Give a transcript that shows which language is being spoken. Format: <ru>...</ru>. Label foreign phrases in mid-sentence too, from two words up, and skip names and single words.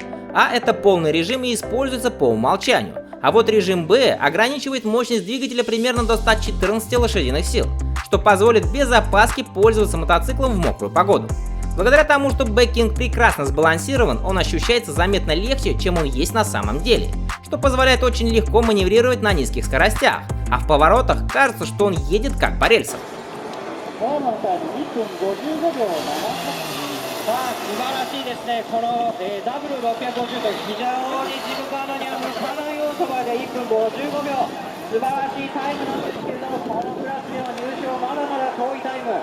<ru>А это полный режим и используется по умолчанию. А вот режим Б ограничивает мощность двигателя примерно до 114 лошадиных сил, что позволит без опаски пользоваться мотоциклом в мокрую погоду. Благодаря тому, что Б-Кинг прекрасно сбалансирован, он ощущается заметно легче, чем он есть на самом деле, что позволяет очень легко маневрировать на низких скоростях, а в поворотах кажется, что он едет как по рельсам.</ru> <ja>さあ素晴らしいですね、この、W650 と非常にジムカードには向かないオートバイで1分55秒、素晴らしいタイムなんですけれども、このクラスでは入賞まだまだ遠いタイム。</ja>